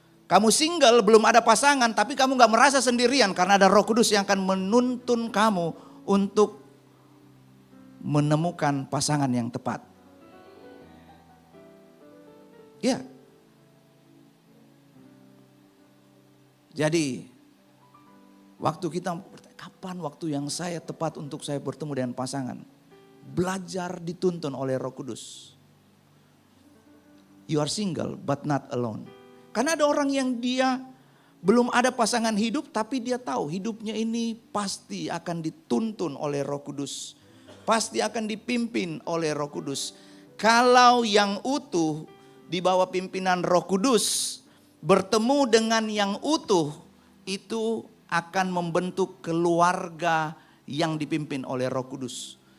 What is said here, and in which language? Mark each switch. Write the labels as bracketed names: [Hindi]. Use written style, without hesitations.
[Indonesian] Kamu single belum ada pasangan tapi kamu gak merasa sendirian karena ada Roh Kudus yang akan menuntun kamu untuk menemukan pasangan yang tepat. Ya. Jadi waktu kita bertanya, kapan waktu yang saya tepat untuk saya bertemu dengan pasangan? Belajar dituntun oleh Roh Kudus. [English] You are single but not alone. [Indonesian] Karena ada orang yang dia belum ada pasangan hidup tapi dia tahu hidupnya ini pasti akan dituntun oleh Roh Kudus. Pasti akan dipimpin oleh Roh Kudus. Kalau yang utuh di bawah pimpinan Roh Kudus bertemu dengan yang utuh, itu akan membentuk keluarga yang dipimpin oleh Roh Kudus.